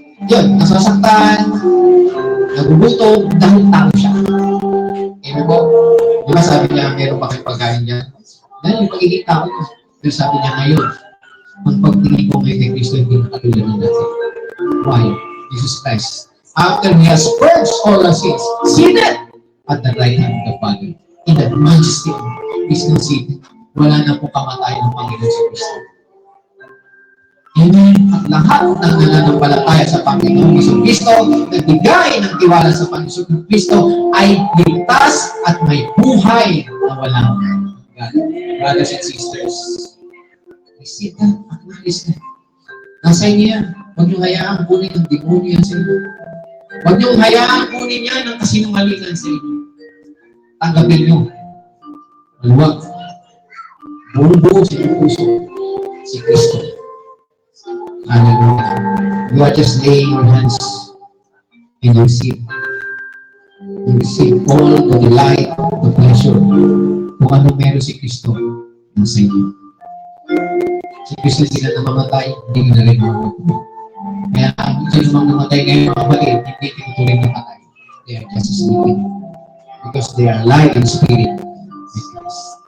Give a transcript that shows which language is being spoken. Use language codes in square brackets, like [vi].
[tl] Yun, nasasaktan, nagugutom, dahil tao siya. Amen po? Di ba sabi niya, meron pa kayong pagkain niya? Dahil yung pagiging tao niya. Pero sabi niya ngayon, ang pagtingin ko kay Kristo hindi nakatulad ng dati. [en] Why? Jesus Christ, after he has purged all our sins, seated at the right hand of the Father, in the majesty of his no seat, [tl] wala na po kamatayan ng Panginoon sa Kristo. [en] Amen. [tl] At lahat ng nananampalataya sa Panginoon sa Kristo, nagbigay ng tiwala sa Panginoon Kristo, ay ligtas at may buhay na walang hanggan. [en] Brothers and sisters, receive that, acknowledge that. [tl] Nasa inyo yan. Huwag niyong hayaan kunin ng demonyo yan sa inyo. Huwag niyong hayaan kunin yan ng kasinungalingan sa inyo. Tanggapin niyo. Maluwag. Buong-buo sa inyong puso. Si Kristo. Hallelujah. [en] You are just laying your hands and you receive. You receive all the delight, the pleasure. [tl] Kung ano meron si Kristo nasa inyo. Si Kristo sila na mamatay, hindi na rin mamatay. Kaya ang sila namang namatay ngayon, mga kapatid, hindi tinutuloy na patay. [en] They are just sleeping. Because they are alive in spirit with Christ.